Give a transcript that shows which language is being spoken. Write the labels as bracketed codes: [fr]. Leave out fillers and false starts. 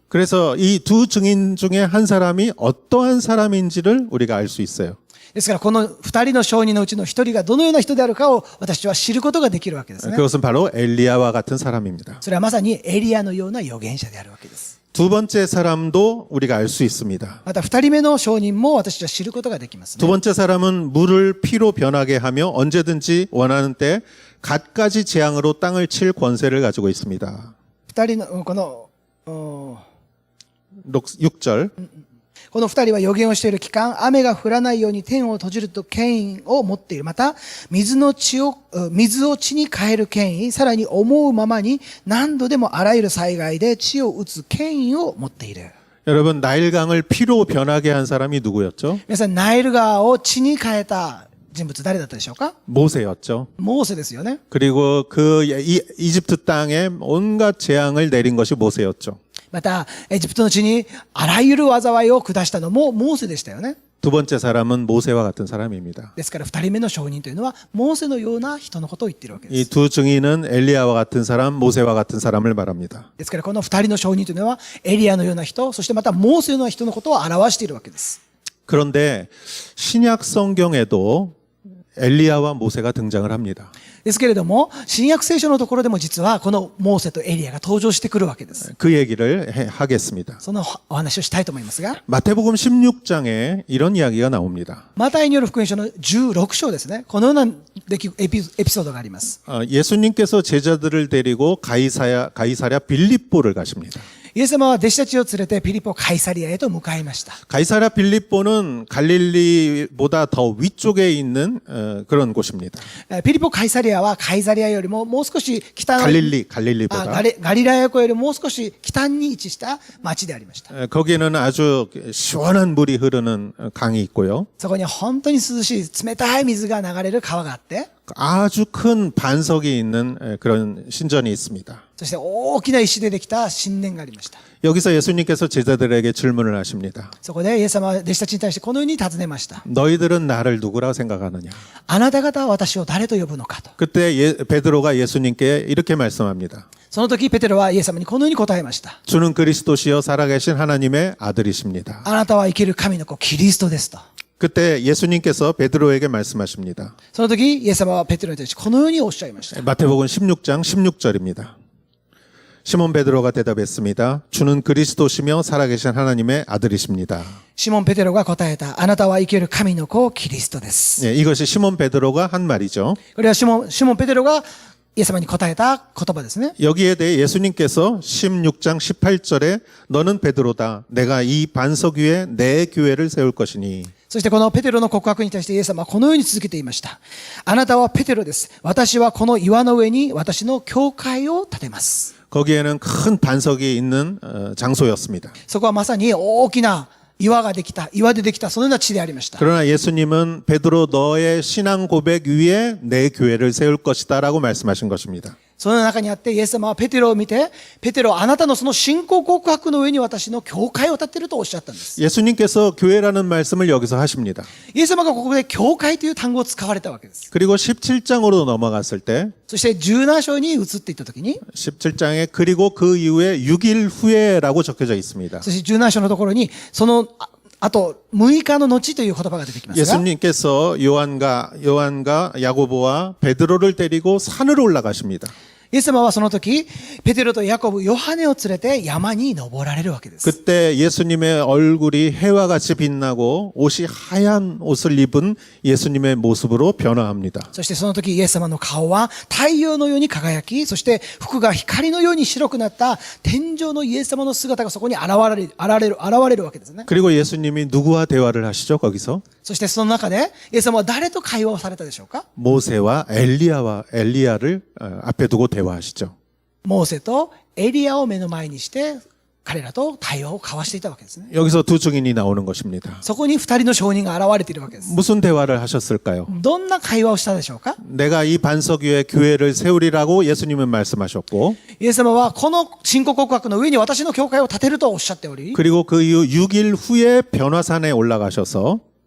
[ko] 그래서 이 두 증인 중에 한 사람이 어떠한 사람인지를 우리가 알 수 있어요. [ja] ですからこの二人の証人のうちの一人がどのような人であるかを私は知ることができるわけですね。 [ko] 그것은 바로 엘리야와 같은 사람입니다. [ja] それはまさにエリアのような預言者であるわけです。 [ko] 두 번째 사람도 우리가 알 수 있습니다. [ja] また二人目の証人も私は知ることができますね。 [ko] 두 번째 사람은 물을 피로 변하게 하며 언제든지 원하는 때 갖가지 재앙으로 땅을 칠 권세를 가지고 있습니다. [ja] 二人のこの [ko] 6절 [ja] この二人は預言をしている期間、雨が降らないように天を閉じると権威を持っている。また、水を地に変える権威、さらに思うままに何度でもあらゆる災害で地を打つ権威を持っている。 [ko] 여러분 나일강을 피로 변하게 한 사람이 누구였죠? [ja] 皆さん、ナイル川を地に変えた人物誰だったでしょうか？ [ko] 모세였죠. [ja] モーセですよね。 [ko] 그리고 그 이집트 땅에 온갖 재앙을 내린 것이 모세였죠. [ja] また、エジプトの地にあらゆる災いを下したのもモーセでしたよね。 [ko] 두 번째 사람은 모세와 같은 사람입니다. [ja] ですから二人目の証人というのはモーセのような人のことを言っているわけで [ko] 이 [ja] す。 [ko] 두 증인은 엘리야와 같은 사람, 모세와 같은 사람을 말합니다. [ja] ですからこの二人の証人というのはエリアのような人、そしてまたモーセのような人のことを表しているわけです。 [ko] 그런데 신약 성경에도 엘리야와 모세가 등장을 합니다. [ja] ですけれども、新約聖書のところでも実はこのモーセとエリアが登場してくるわけです。 [ko] 그 얘기를 하겠습니다. [ja] そのお話をしたいと思いますが、 [ko] 마태복음 16장에 이런 이야기가 나옵니다. [ja] マタイによる福音書の16章ですね。このようなエピソードがあります。 [ko] 예수님께서 제자들을 데리고 가이사랴 빌립보를 가십니다. [ja] イエス様は弟子たちを連れてピリポカイサリアへと向かいました。 [ko] 가이사랴 빌립보는 갈릴리보다 더 위쪽에 있는 그런 곳입니다. [ja] ピリポカイサリアはカイサリアよりももう少し北の [ko] 갈릴리보다 [ja] ガリラヤ湖よりもう少し北に位置した町でありました。 [ko] 거기는 아주 시원한 물이 흐르는 강이 있고요. [ja] そこに本当に涼しい冷たい水が流れる川があって、 [ko] 아주 큰 반석이 있는 그런 신전이 있습니다. [ja] そして大きな石でできた神殿がありました。 [ko] 여기서 예수님께서 제자들에게 질문을 하십니다. [ja] そこでイエス様は弟子たちに対してこのように尋ねました。 [ko] 너희들은 나를 누구라고 생각하느냐? [ja] あなた方は私を誰と呼ぶのかと。 [ko] 그때 베드로가 예수님께 이렇게 말씀합니다. [ja] その時ペテロはイエス様にこのように答えました。 [ko] 주는 그리스도시여 살아계신 하나님의 아들이십니다. [ja] あなたは生ける神の子キリストですと。 [ko] 그때 예수님께서 베드로에게 말씀하십니다. [ja] その時イエス様はペテロに対してこのようにおっしゃいました。 [ko] 마태복음 16장 16절입니다. 시몬 베드로가 대답했습니다. 주는 그리스도시며 살아계신 하나님의 아들이십니다. [ja] シモン・ペテロが答えた。あなたは生ける神の子キリストです。 [ko] 이것이 시몬 베드로가 한 말이죠. [ja] これはシモン・ペテロがイエス様に答えた言葉ですね。 [ko] 여기에 대해 예수님께서 16장 18절에 너는 베드로다. 내가 이 반석 위에 내 교회를 세울 것이니. [ja] そしてこのペテロの告白に対してイエス様はこのように続けていました。あなたはペテロです。私はこの岩の上に私の教会を建てます。 [ko] 거기에는 큰 반석이 있는 장소였습니다. [ja] そこはまさに大きな岩でできたそのような地でありました。 [ko] 그러나 예수님은 베드로 너의 신앙 고백 위에 내 교회를 세울 것이다라고 말씀하신 것입니다. [ja] その中にあってイエス様はペテロを見て、ペテロあなたのその信仰告白の上に私の教会を建てるとおっしゃったんです。 [ko] 예수님께서 교회라는 말씀을 여기서 하십니다. [ja] イエス様がここで教会という単語を使われたわけです。 [ko] 그리고 17장으로 넘어갔을 때 [ja] そして17章に移っていったときに、 [ko] 17장에 그리고 그 이후에 6일 후에라고 적혀져 있습니다. [ja] そして17章のところにそのあと6日の後という言葉が出てきますが、 [ko] 예수님께서 요한과 야고보와 베드로를 데리고 산으로 올라가십니다. [ja] イエス様はその時ペテロとヤコブ、ヨハネを連れて山に登られるわけです。 [ko] 그때 예수님의 얼굴이 해와 같이 빛나고 옷이 하얀 옷을 입은 예수님의 모습으로 변화합니다. [ja] そしてその時イエス様の顔は太陽のように輝き、そして服が光のように白くなった天上のイエス様の姿がそこに現れるわけですね。 [ko] 그리고 예수님이 누구와 대화를 하시죠? 거기서 [ja] そしてその中でイエス様は誰と会話をされたでしょうか？ [ko] 모세와 엘리야를 앞에 두고 대화하시죠. [ja] モーセとエリアを目の前にして彼らと対話を交わしていたわけですね。 [ko] 여기서 두 증인이 나오는 것입니다. [ja] そこに二人の証人が現れているわけです。 [ko] 무슨 대화를 하셨을까요? [ja] どんな会話をしたでしょうか？ [ko] 내가 이 반석 위에 교회를 세우리라고 예수님은 말씀하셨고 [ja] イエス様はこの信仰告白の上に私の教会を建てるとおっしゃっており、 [ko] 그리고 그 이후 6일 후에 변화산에 올라가셔서